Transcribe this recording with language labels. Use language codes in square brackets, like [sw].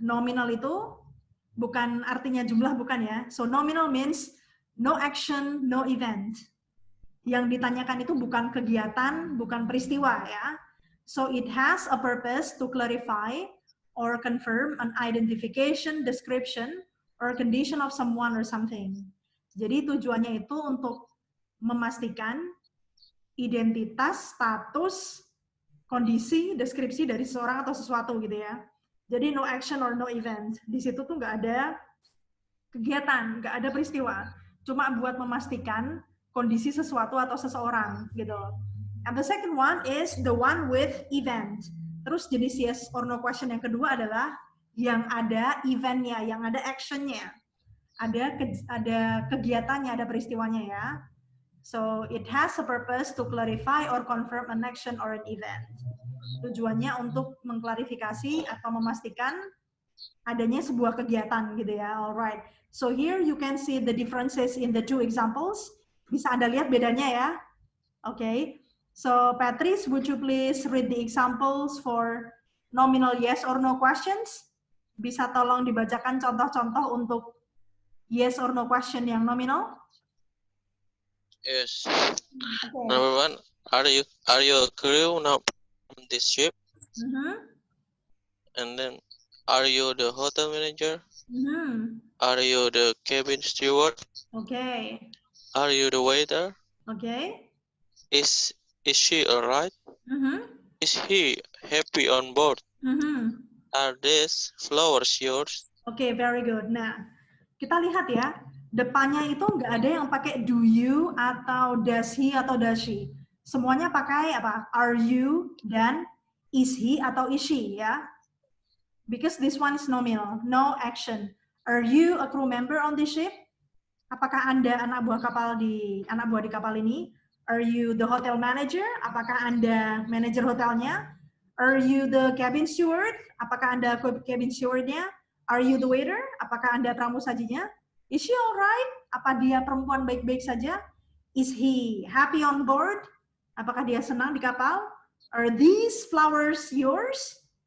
[id] Nominal itu bukan artinya jumlah, bukan ya. [en] So nominal means no action, no event. [id] Yang ditanyakan itu bukan kegiatan, bukan peristiwa ya. [en] So it has a purpose to clarify or confirm an identification, description, or condition of someone or something. [id] Jadi tujuannya itu untuk memastikan identitas, status, kondisi, deskripsi dari seseorang atau sesuatu gitu ya. Jadi [en] no action or no event. [id] Di situ tuh nggak ada kegiatan, nggak ada peristiwa. Cuma buat memastikan kondisi sesuatu atau seseorang gitu. [en] And the second one is the one with event. [id] Terus jenis yes or no question yang kedua adalah yang ada eventnya, yang ada actionnya. Ada kegiatannya, ada peristiwanya ya. [en] So it has a purpose to clarify or confirm an action or an event. [id] Tujuannya untuk mengklarifikasi atau memastikan adanya sebuah kegiatan gitu ya. [en] Alright. So here you can see the differences in the 2 examples. [id] Bisa Anda lihat bedanya ya. [en] Okay. So Patrice, would you please read the examples for nominal yes or no questions? [id] Bisa tolong dibacakan contoh-contoh untuk yes or no question yang nominal? [en] Yes. Okay. Number 1, are you a crew now on this ship? And then, are you the hotel manager? Are you the cabin steward? Okay. Are you the waiter? Okay. Is she alright? Is he happy on board? Are these flowers yours? Okay, very good. [id] Nah, kita lihat ya, depannya itu nggak ada yang pakai do you atau does he atau does she. Semuanya pakai apa? Are you dan is he atau is she ya. [en] Because this one is nominal, no action. Are you a crew member on this ship? [id] Apakah Anda anak buah di kapal ini? [en] Are you the hotel manager? [id] Apakah Anda manajer hotelnya? [en] Are you the cabin steward? [id] Apakah Anda cabin stewardnya? [en] Are you the waiter? [id] Apakah Anda pramusajinya? [en] Is she alright? [id] Apa dia perempuan baik-baik saja? [en] Is he happy on board? [id] Apakah dia senang di kapal? [en] Are these flowers yours?